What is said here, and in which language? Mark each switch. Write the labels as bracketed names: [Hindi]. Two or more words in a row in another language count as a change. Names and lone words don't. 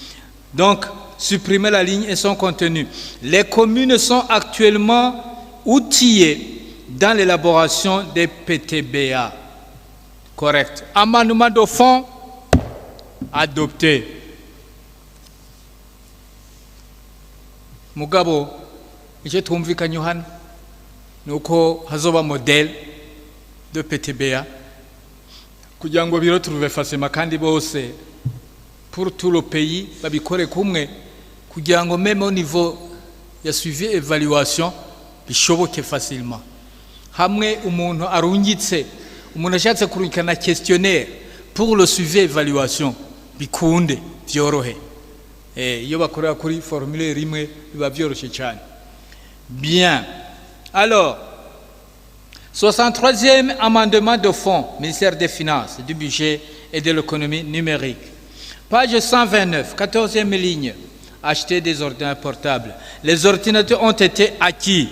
[French] Donc, supprimer la ligne et son contenu. Les communes sont actuellement outillées dans l'élaboration des PTBA. Correct. Amendement de fond, adopté. Mugabo, je trouve que nous avons un modèle de PTBA. [Rundi] Kugira ngo biro [French] trouver facilement [Rundi] kandi bose [French] pour tout le pays [Rundi] babikore kumwe kugira ngo [French] même au niveau [Rundi] ya [French] suivi évaluation [Rundi] bishoboke facilement. Hamwe umuntu arungitse umuntu ashatse kurungikana [French] questionnaire pour le suivi évaluation [Rundi] bikunde byorohe. Iyo bakorera kuri formulaire imwe biba byoroshye cyane. [French] Bien. Alors, 63e amendement de fond, ministère des Finances, du Budget et de l'économie numérique. Page 129, 14e ligne. Acheter des ordinateurs portables. Les ordinateurs ont été acquis.